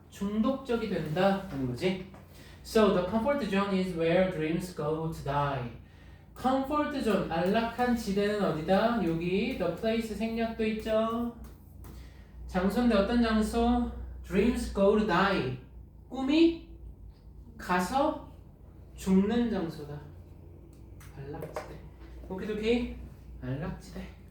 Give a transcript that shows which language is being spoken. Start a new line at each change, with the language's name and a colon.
Korean: 중독적이 된다 하는 거지.
English: So the comfort zone is where dreams go to die.
Korean: comfort zone, 안락한 지대는 어디다? 여기 the place 생략도 있죠. 장소인데 어떤 장소?
English: dreams go to die.
Korean: 꿈이 가서 죽는 장소다. 안락지대. 오키도키. 안락지대.